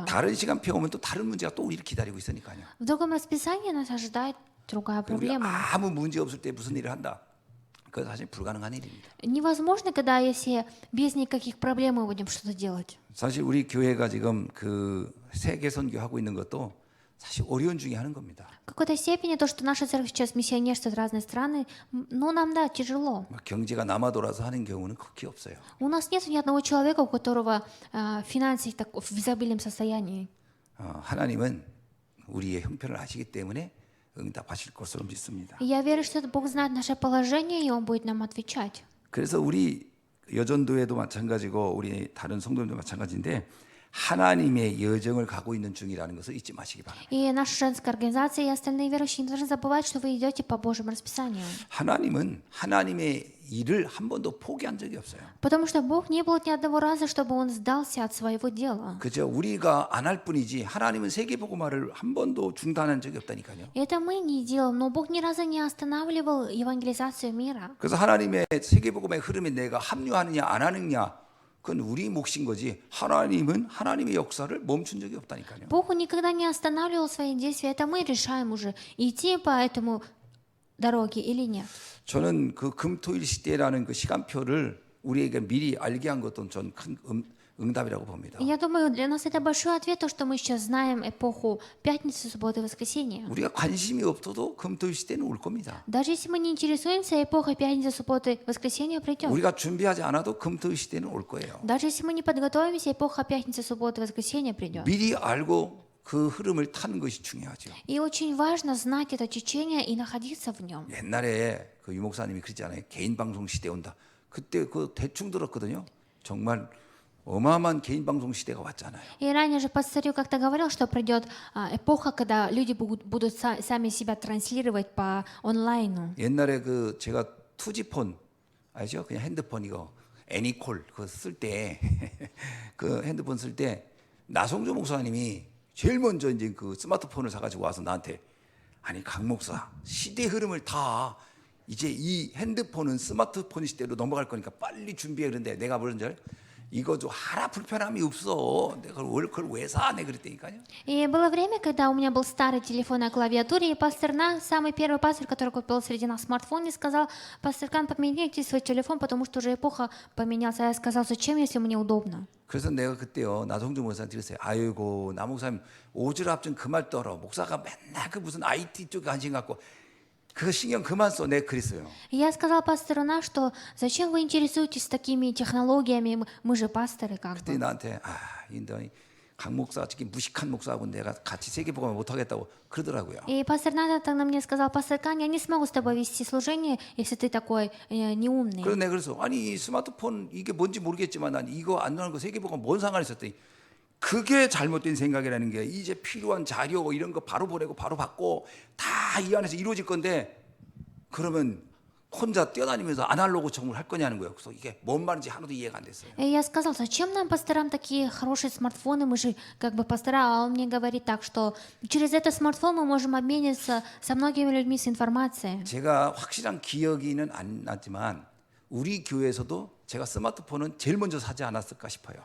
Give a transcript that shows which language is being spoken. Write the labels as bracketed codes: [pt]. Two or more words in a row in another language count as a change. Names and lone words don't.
[ko] 다른 시간표 오면 또 다른 문제가 또 우리를 기다리고 있으니까요. [ru] В другом расписании нас ожидает другая [ko] 우리가 [ru] проблема. [ko] 아무 문제 없을 때 무슨 일을 한다. 그건 사실 불가능한 일입니다. [ru] Невозможно, когда если без никаких проблем мы будем что-то делать. [ko] 사실 우리 교회가 지금 그 세계 선교하고 있는 것도 사실 어려운 중에 하는 겁니다. [ru] В какой-то степени то, что наша церковь сейчас миссионерствует в разные страны, ну нам да, тяжело. [ko] 막 경제가 남아 돌아서 하는 경우는 극히 없어요. [ru] У нас нет ни одного человека, у которого финансы в изобильном состоянии. [ko] 하나님은 우리의 형편을 아시기 때문에 응답하실 것으로 믿습니다. [ru] И я верю, что Бог знает наше положение, и Он будет нам отвечать. [ko] 그래서 우리 여전도회도 마찬가지고 우리 다른 성도들도 마찬가지인데 하나님의 여정을 가고 있는 중이라는 것을 잊지 마시기 바랍니다. [ru] И наша женская организация и остальные верующие не должны забывать, что вы идете по Божьему расписанию. [ko] 하나님은 하나님의 일을 한 번도 포기한 적이 없어요. [ru] Потому что Бог не было ни одного раза, чтобы Он сдался от своего дела. [ko] 그저 우리가 안 할 뿐이지 하나님은 세계복음화를 한 번도 중단한 적이 없다니까요. [ru] Это мы не делаем, но Бог ни разу не останавливал евангелизацию мира. [ko] 그래서 하나님의 세계복음의 흐름에 내가 합류하느냐 안 하느냐 그건 우리 몫인 거지 하나님은 하나님의 역사를 멈춘 적이 없다니까요. [ru] Бог никогда не останавливал свои действия. Это мы решаем уже, идти по этому дороге или нет. [ko] 저는 그 금토일 시대라는 그 시간표를 우리에게 미리 알게 한 것도 전 큰 응답이라고 봅니다. [ru] Я думаю, для нас это большой ответ, то, что мы сейчас знаем эпоху пятницы, субботы и воскресенья. [ko] 우리가 관심이 없어도 금토일 시대는 올 겁니다. [ru] Даже если мы не интересуемся, эпоха пятницы, субботы, воскресенья придет. [ko] 우리가 준비하지 않아도 금토일 시대는 올 거예요. [ru] Даже если мы не подготовимся, эпоха пятницы, субботы, воскресенья придет. [ko] 미리 알고 그 흐름을 타는 것이 중요하죠. [ru] И очень важно знать это течение и находиться в нем. [ko] 옛날에 그 유목사님이 그랬잖아요. 개인 방송 시대 온다. 그때 그 대충 들었거든요. 정말 어마어마한 개인 방송 시대가 왔잖아요. [ru] И ранее же пастырь как-то говорил, что придет эпоха, когда люди будут сами себя транслировать по онлайну. [ko] 옛날에 그 제가 투지폰 알죠? 그냥 핸드폰 이거 애니콜 그거 쓸 때 그 핸드폰 쓸 때 나성조 목사님이 제일 먼저 이제 그 스마트폰을 사가지고 와서 나한테 아니 강 목사 시대 흐름을 다 이제 이 핸드폰은 스마트폰 시대로 넘어갈 거니까 빨리 준비해. 그런데 내가 뭐라는 줄 이거 좀 하나 불편함이 없어. 내가 그걸 왜 사? 내가 그랬다니까요. [ru] И было время, когда у меня был старый телефон на клавиатуре, и пастор На, самый первый пастор, который купил среди нас смартфон, и сказал: пастор Кан, поменяйте свой телефон, потому что уже эпоха поменялась. А я сказал: зачем, если мне удобно? [ko] 그래서 내가 그때요 나성주 목사한테 그랬어요. 아이고 나 목사님 오지랖 좀 그만 떨어. 목사가 맨날 그 무슨 IT 쪽에 관심 갖고 그거 신경 그만 써. 내가 그랬어요. [ru] И я сказал пастору На, что зачем вы интересуетесь такими технологиями, мы же пасторы как [ko] 그때 [ru] бы. [ko] 나한테 강 목사 특히 무식한 목사하고 내가 같이 세계복음을 못 하겠다고 그러더라고요. [ru] И пастор На тогда мне сказал: пастор Кан, я не смогу с тобой вести служение, если ты такой неумный. [ko] 그래서 내가 그래서 아니 이 스마트폰 이게 뭔지 모르겠지만 난 이거 안 나오는 거 세계복음 뭔 상관이 있었더니 그게 잘못된 생각이라는 게 이제 필요한 자료 이런 거 바로 보내고 바로 받고 다 이 안에서 이루어질 건데 그러면 혼자 뛰어다니면서 아날로그 청구를 할 거냐는 거예요. 그래서 이게 뭔 말인지 하나도 이해가 안 됐어요. [ru] И я сказал: зачем нам, пасторам, такие хорошие смартфоны, мы же как бы пастора, а он мне говорит так, что через этот смартфон мы можем обмениться со многими людьми с информацией. [ko] 제가 확실한 기억이는 안 나지만 우리 교회에서도 제가 스마트폰은 제일 먼저 사지 않았을까 싶어요.